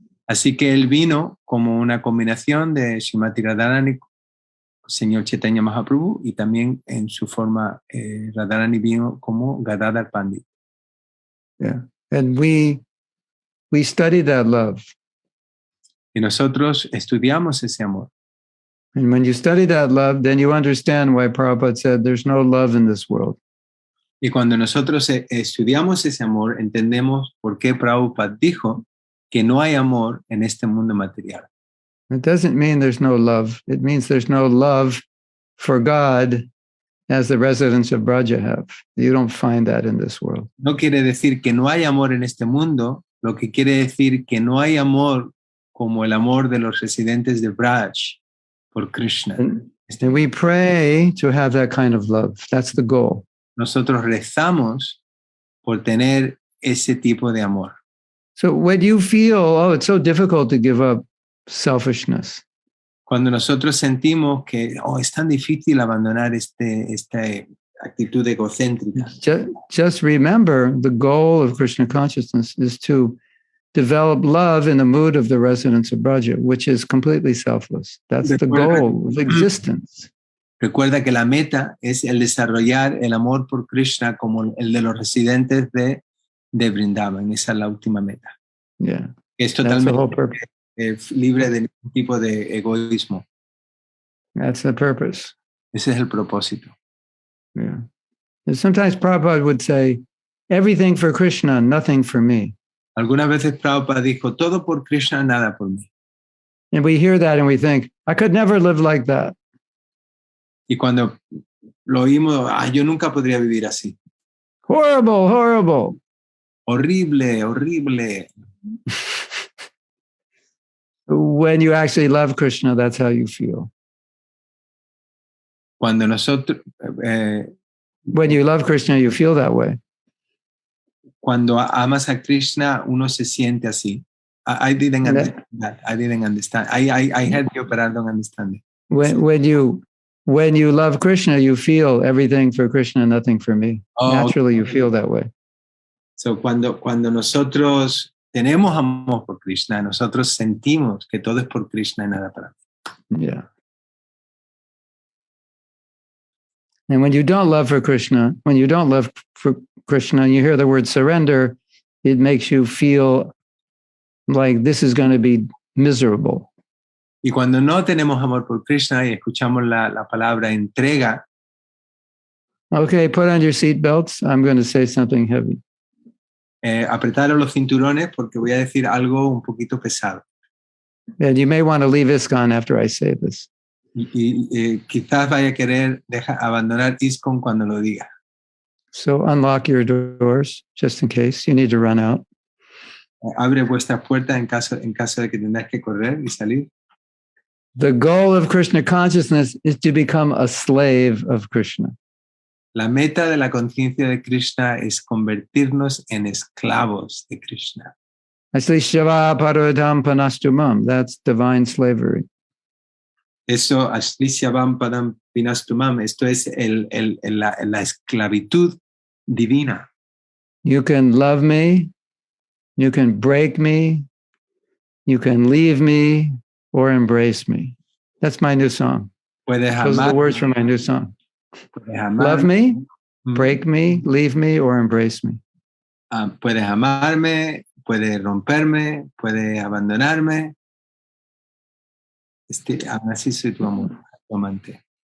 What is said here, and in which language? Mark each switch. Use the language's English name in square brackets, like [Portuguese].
[Spanish] Así que él vino como una combinación de Srimati Radharani, Señor Chaitanya Mahaprabhu, y también en su forma Radharani vino como Gadadhar Pandit. [English] Yeah, and we study that love. [Spanish] Y nosotros estudiamos ese amor. [English] And when you study that love, then you understand why Prabhupada said there's no love in this world. [Spanish] Y cuando nosotros estudiamos ese amor, entendemos por qué Prabhupada dijo que no hay amor en este mundo material. [English] It doesn't mean there's no love. It means there's no love for God as the residents of Braja have. You don't find that in this world. [Spanish] No quiere decir que no hay amor en este mundo, lo que quiere decir que no hay amor como el amor de los residentes de Braj por Krishna. [English] And we pray to have that kind of love. That's the goal. [Spanish] Nosotros rezamos por tener ese tipo de amor. [English] So when you feel, oh, it's so difficult to give up selfishness. [Spanish] Cuando nosotros sentimos que es tan difícil abandonar esta actitud egocéntrica. [English] Just remember, the goal of Krishna consciousness is to develop love in the mood of the residents of Braja, which is completely selfless. That's the goal of existence. [Spanish] Recuerda que la meta es el desarrollar el amor por Krishna como el de los residentes de Vrindavan. Esa es la última meta. [English] Yeah. [Spanish] Es totalmente libre de ningún tipo de egoísmo. [English] That's the purpose. [Spanish] Ese es el propósito. [English] Yeah. And sometimes Prabhupada would say, everything for Krishna, nothing for me. [Spanish] Algunas veces Prabhupada dijo, todo por Krishna, nada por mí. [English] And we hear that and we think, I could never live like that. [Spanish] Y cuando lo oímos, yo nunca podría vivir así. [English] Horrible, horrible. [Spanish] Horrible, horrible. [English] When you actually love Krishna, that's how you feel. [Spanish] Cuando nosotros... [English] when you love Krishna, you feel that way. [Spanish] Cuando amas a Krishna, uno se siente así. [English] I didn't understand that. I didn't understand. I heard you, but I don't understand it. When you love Krishna, you feel everything for Krishna, nothing for me. Naturally, you feel that way. [Spanish] So cuando nosotros tenemos amor por Krishna, nosotros sentimos que todo es por Krishna y nada para mí. [English] Yeah. And when you don't love for Krishna, when you don't love for Krishna and you hear the word surrender, it makes you feel like this is going to be miserable. [Spanish] Y cuando no tenemos amor por Krishna y escuchamos la palabra entrega. [English] Okay, put on your seatbelts. I'm going to say something heavy. [Spanish] Apretaros los cinturones porque voy a decir algo un poquito pesado. [English] And you may want to leave ISKCON after I say this. [Spanish] Y quizás vaya a querer abandonar ISKCON cuando lo diga. [English] So unlock your doors just in case you need to run out. [Spanish] Abre vuestras puertas en caso de que tengáis que correr y salir. [English] The goal of Krishna consciousness is to become a slave of Krishna. [Spanish] La meta de la conciencia de Krishna es convertirnos en esclavos de Krishna. [Sanskrit] Ashlishava parodam panastumam. [English] That's divine slavery. [Spanish] Eso, Ashlishyavam padam pinastumam, esto es la esclavitud divina. [English] You can love me, you can break me, you can leave me, or embrace me. That's my new song. Those are the words for my new song. Love me, break me, leave me, or embrace me. [Spanish] Puedes amarme, puedes romperme, puedes abandonarme. Aún así soy tu amor, tu amante.